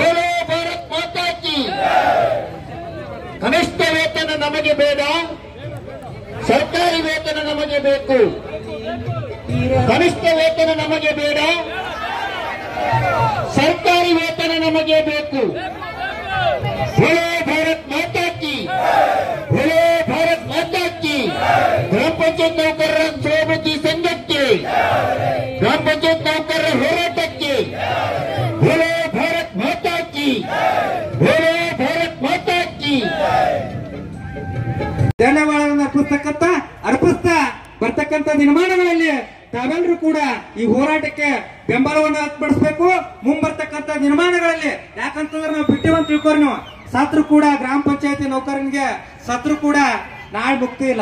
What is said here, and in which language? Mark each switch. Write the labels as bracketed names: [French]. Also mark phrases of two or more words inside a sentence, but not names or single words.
[Kannada] ಕನಿಷ್ಠ ವೇತನ ನಮಗೆ ಬೇಡ, ಸರ್ಕಾರಿ ವೇತನ ನಮಗೆ ಬೇಕು. ಕನಿಷ್ಠ ವೇತನ ನಮಗೆ ಬೇಡ, ಸರ್ಕಾರಿ ವೇತನ ನಮಗೆ ಬೇಕು. [Hindi] बोलो भारत माता की, बोलो भारत माता की. ग्राम पंचायत नौकर सभापति संघಕ್ಕೆ, ग्राम पंचायत नौकर ಹೋರಾಟಕ್ಕೆ, बोलो भारत माता की, बोलो भारत माता की. [Kannada] ಧನ್ಯವಾದಗಳನ್ನು ಅರ್ಪಿಸ್ತಾ ಬರ್ತಕ್ಕಂಥ ದಿನಮಾನಗಳಲ್ಲಿ ತಾವೆಲ್ಲರೂ ಕೂಡ ಈ ಹೋರಾಟಕ್ಕೆ ಬೆಂಬಲವನ್ನು ವ್ಯಕ್ತಪಡಿಸಬೇಕು. ಮುಂಬರ್ತಕ್ಕಂಥ ದಿನಮಾನಗಳಲ್ಲಿ ಯಾಕಂತಂದ್ರೆ ನಾವು ಬಿಟ್ಟಿವಂತ ತಿಳ್ಕೋರಿ, ನೀವು ಸತ್ರು ಕೂಡ ಗ್ರಾಮ ಪಂಚಾಯತಿ ನೌಕರನಿಗೆ ಸತ್ರು ಕೂಡ ನಾಳೆ ಮುಕ್ತಿ ಇಲ್ಲ.